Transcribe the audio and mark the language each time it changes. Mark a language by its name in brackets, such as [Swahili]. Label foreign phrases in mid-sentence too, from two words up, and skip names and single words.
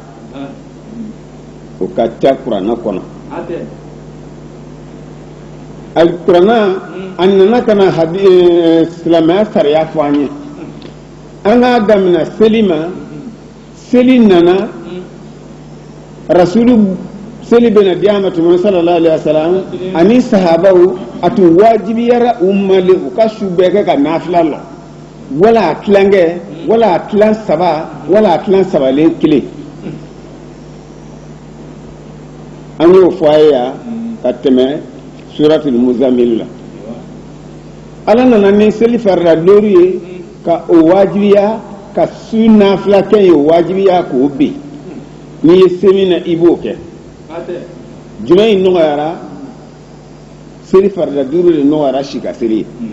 [Bambara] kuranna kɔnɔ kuranna a nana ka na silamɛya sariya fɔ an ye an k'a daminɛ seli ma seli nana rasulu seli bɛna di a ma tuma [Arabic] صلى الله عليه وسلم [Bambara] ani sahabaw a tun wajibiyara u mali u ka su bɛɛ kɛ ka nafila la wala a tilankɛ wala a tilan saba wala a tilan sabalen kelen an y'o fɔ a ye yan ka tɛmɛ suratul muzammil la ala nana ni seli farila lóru ye ka o wajibiya ka su nafila kɛ ye o wajibiya k'o ben n'i ye seli na i b'o kɛ jumɛn in nɔgɔyara seli farila duuru de nɔgɔyara si ka seli ye